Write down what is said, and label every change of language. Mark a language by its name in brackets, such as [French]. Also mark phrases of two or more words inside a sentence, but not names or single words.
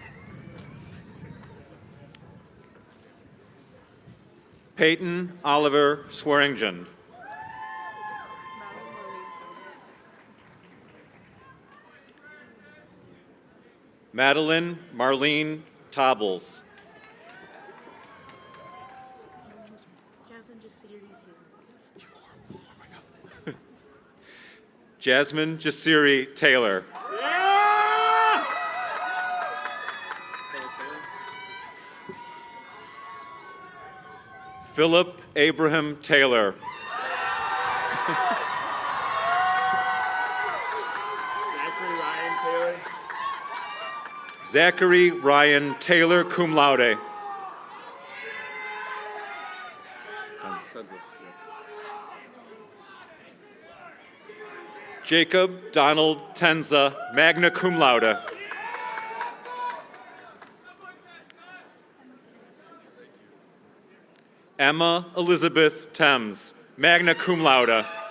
[English] Peyton Oliver Swearingen. Madeline Marlene Tobbles. Jasmine Jasiri Taylor. Philip Abraham Taylor. Zachary Ryan Taylor. Zachary Ryan Taylor, [Latin] cum laude. [English] Jacob Donald Tenza, [Latin] magna cum laude. [English] Emma Elizabeth Thames, [Latin] magna cum laude.